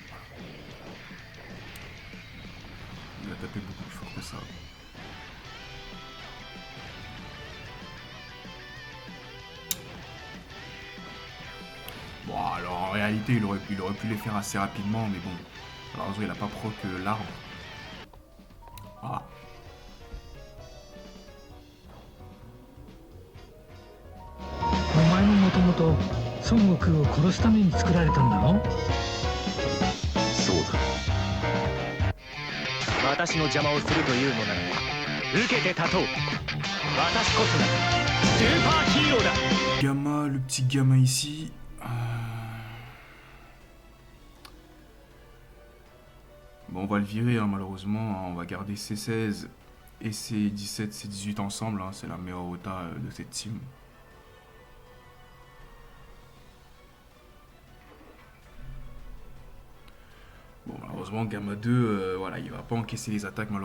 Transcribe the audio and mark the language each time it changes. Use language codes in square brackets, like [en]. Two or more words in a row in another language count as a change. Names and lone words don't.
[fr] Il va taper beaucoup plus fort que ça. Bon, alors en réalité, il aurait pu les faire assez rapidement, mais bon, malheureusement, il n'a pas proc l'arbre. Voilà. [ja] お前ももともと孫悟空を殺すために作られたんだろ。そうだ。私の邪魔をするというのなら受けて立とう。私こそがスーパーヒーローだ。 [fr] Gamma, le petit Gamma ici. Bon, on va le virer, hein, malheureusement. Hein, on va garder C16 et C17, C18 ensemble. Hein, c'est la meilleure rota de cette team. Bon, malheureusement, Gamma 2, voilà, il va pas encaisser les attaques, malheureusement.